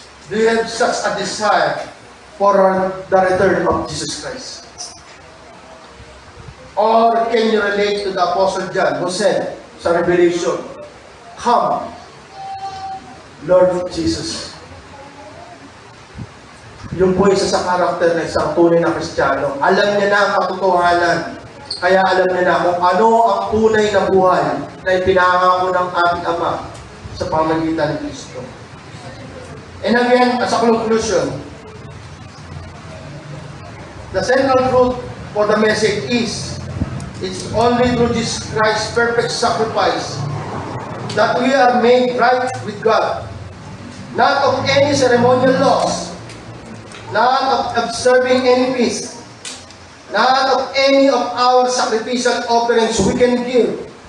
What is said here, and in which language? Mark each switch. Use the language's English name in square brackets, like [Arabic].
[English] Do you have such a desire for the return of Jesus Christ? Or can you relate to the Apostle John who said [Filipino] sa [English] Revelation, Come, Lord Jesus. [Filipino] Yung po isa sa karakter na isang tunay na Kristiyano. Alam niya na ang katotohanan. Kaya alam niya na kung ano ang tunay na buhay na ipinangako ng ating Ama sa pamamagitan ni Kristo. [English] And again, as a conclusion, the central truth for the message is, it's only through Jesus Christ's perfect sacrifice that we are made right with God. Not of any ceremonial laws, not of observing any feast, not of any of our sacrificial offerings we can give.